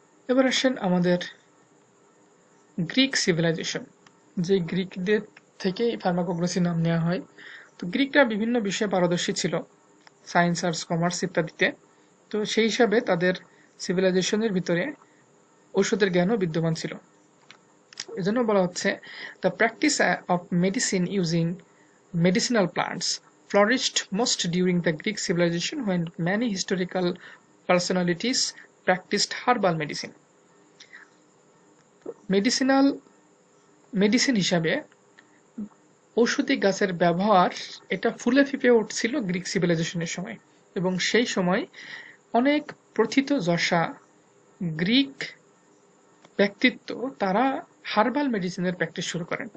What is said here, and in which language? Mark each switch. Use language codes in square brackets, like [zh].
[bn] এবার আসেন আমাদের গ্রিক সিভিলাইজেশন, যে গ্রিকদের থেকে ফার্মাকোগ্রাসি নাম নেওয়া হয়। তো গ্রিকরা বিভিন্ন বিষয়ে পারদর্শী ছিল, সায়েন্স, আর্টস, কমার্স ইত্যাদিতে। তো সেই হিসাবে তাদের সিভিলাইজেশনের ভিতরে ঔষধের জ্ঞানও বিদ্যমান ছিল। এজন্য বলা হচ্ছে [en] The practice of medicine using medicinal plants flourished most during the Greek civilization when many historical personalities practiced herbal medicine. [bn] Medicine হিসাবে ঔষধি গাছের ব্যবহার এটা ফুলে ফিপে উঠছিল গ্রিক সিভিলাইজেশনের সময়, এবং সেই সময় অনেক প্রথিতযশা গ্রিক ব্যক্তিত্ব তারা হার্বাল মেডিসিনের প্র্যাকটিস শুরু করেন।